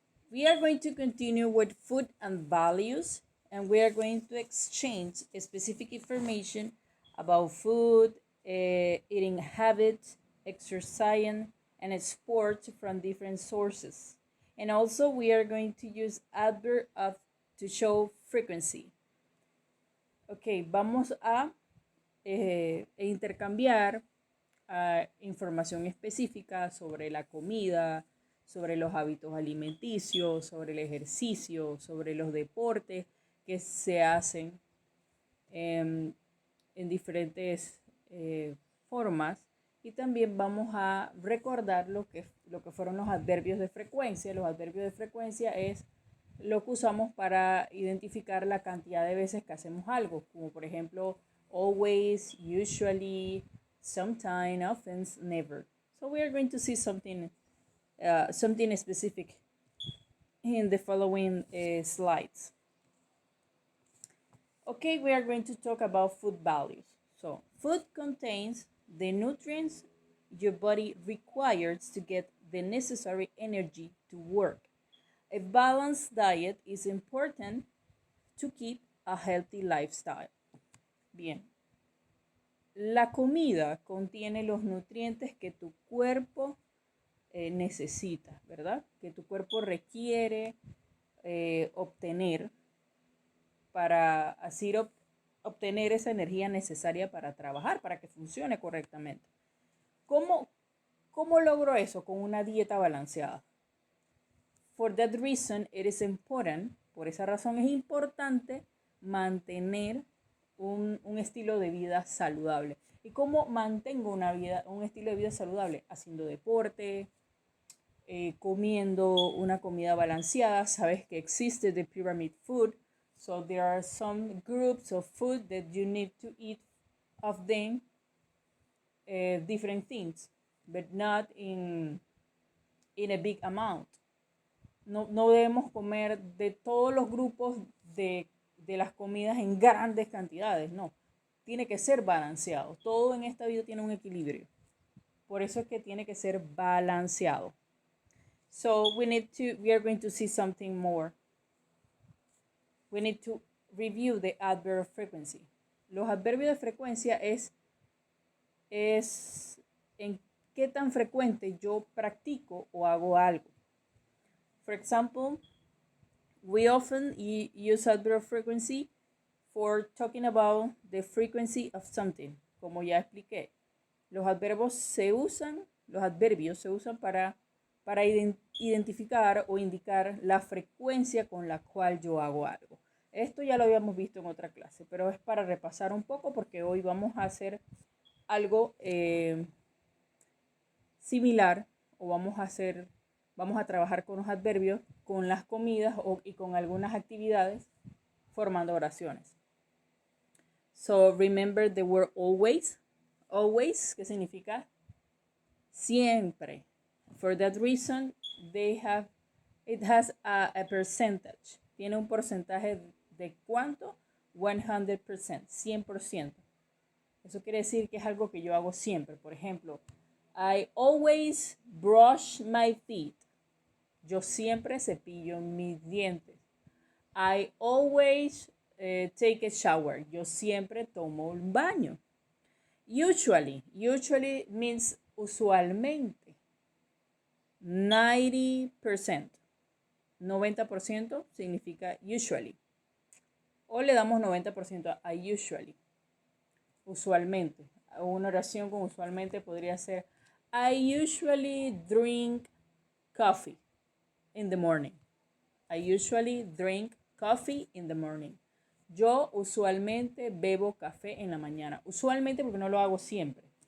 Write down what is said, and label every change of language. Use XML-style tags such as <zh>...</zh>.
<en>We are going to continue with food and values, and we are going to exchange specific information about food, eating habits, exercise, and sports from different sources. And also, we are going to use adverb of to show frequency.</en> <es>Ok, vamos a intercambiar información específica sobre la comida, sobre los hábitos alimenticios, sobre el ejercicio, sobre los deportes que se hacen en diferentes formas. Y también vamos a recordar lo que fueron los adverbios de frecuencia. Los adverbios de frecuencia es lo que usamos para identificar la cantidad de veces que hacemos algo, como por ejemplo always, usually, sometime, often, never.</es> <en>So we are going to see something specific in the following slides. Okay, we are going to talk about food values. So food contains the nutrients your body requires to get the necessary energy to work. A balanced diet is important to keep a healthy lifestyle.</en> <es>Bien. La comida contiene los nutrientes que tu cuerpo necesita, ¿verdad? Que tu cuerpo requiere obtener para así obtener esa energía necesaria para trabajar, para que funcione correctamente. ¿Cómo logro eso? Con una dieta balanceada.</es> <en>For that reason, it is important,</en> <es>por esa razón es importante mantener un estilo de vida saludable. ¿Y cómo mantengo un estilo de vida saludable? Haciendo deporte, comiendo una comida balanceada. Sabes que existe</es> <en>the pyramid food. So there are some groups of food that you need to eat of them, different things, but not in a big amount.</en> <es>No debemos comer de todos los grupos de las comidas en grandes cantidades, no. Tiene que ser balanceado. Todo en esta vida tiene un equilibrio. Por eso es que tiene que ser balanceado.</es> <en>So we are going to see something more. We need to review the adverb of frequency.</en> <es>Los adverbios de frecuencia es en qué tan frecuente yo practico o hago algo.</es> <en>For example, we often use adverb of frequency for talking about the frequency of something,</en> <es>como ya expliqué. Los adverbios se usan para identificar o indicar la frecuencia con la cual yo hago algo. Esto ya lo habíamos visto en otra clase, pero es para repasar un poco porque hoy vamos a hacer algo similar o vamos a trabajar con los adverbios, con las comidas y con algunas actividades formando oraciones.</es> <en>So remember the word always. Always,</en> <es>¿qué significa? Siempre.</es> <en>For that reason, it has a percentage.</en> <es>Tiene un porcentaje de ¿cuánto? 100%, 100%. Eso quiere decir que es algo que yo hago siempre. Por ejemplo,</es> <en>I always brush my teeth.</en> <es>Yo siempre cepillo mis dientes.</es> <en>I always take a shower.</en> <es>Yo siempre tomo un baño.</es> <en>Usually means usualmente.</en> <es>90%. 90% significa usually. O le damos 90% a usually. Usualmente. Una oración con usualmente podría ser</es> <en>I usually drink coffee in the morning. I usually drink coffee in the morning.</en> <es>Yo usualmente bebo café en la mañana. Usualmente porque no lo hago siempre.</es>